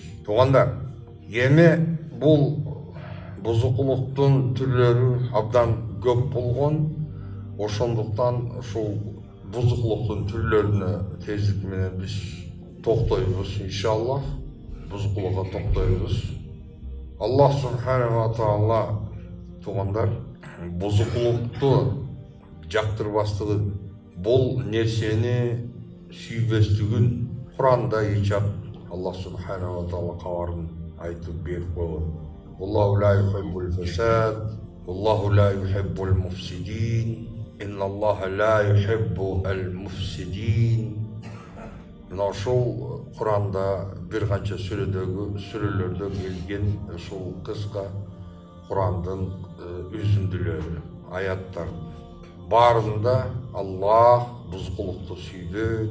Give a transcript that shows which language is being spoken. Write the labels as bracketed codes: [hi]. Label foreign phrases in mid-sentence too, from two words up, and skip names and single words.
[ky] Туугандар, эми бул бузукулуктун түрлөрү абдан көп болгон. Ошондуктан ушул бузукулуктун түрлөрүнө тездик менен биз токтойбуз, иншаллах. Бузукулукка токтойбуз. Аллах [ar] سبحانه وتعالى [ky] туугандар, бузукулукту жактырбастыгын, бул нерсени сүйбөстүгүн Куранда ичап Аллах [ar] سبحانه وتعالى [ky] кабарын айтып берип койгон. [ar] الله لا يحب الفساد، الله لا يحب المفسدين. إن الله لا يحب المفسدين. [ky] Мына ушул Куранда бир канча сүрөлөрдө келген ушул кыска Курандын үзүндүлөрү, аяттар. Баарында Аллах бузукулукту сүйбөйт.